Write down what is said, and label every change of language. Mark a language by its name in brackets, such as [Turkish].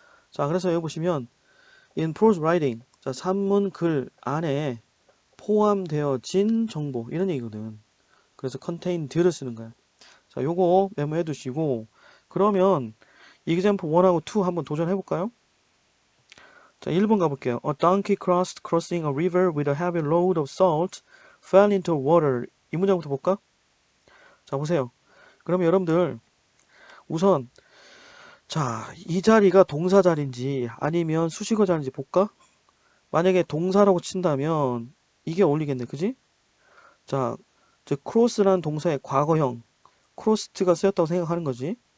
[Korean] 자, 그래서 여기 보시면 [English] in prose writing, [Korean] 자, 산문 글 안에 포함되어진 정보 이런 얘기거든. 그래서 contained를 쓰는 거야. 자, 요거 메모해 두시고 그러면 example 1하고 2 한번 도전해 볼까요? 자, 1번 가볼게요. [English] A donkey crossing a river with a heavy load of salt fell into water. [Korean] 이 문장부터 볼까? 자, 보세요. 그러면 여러분들 우선 자, 이 자리가 동사 자리인지 아니면 수식어 자리인지 볼까? 만약에 동사라고 친다면 이게 어울리겠네. 그지? 자, 즉 크로스라는 동사의 과거형 크로스트가 쓰였다고 생각하는 거지.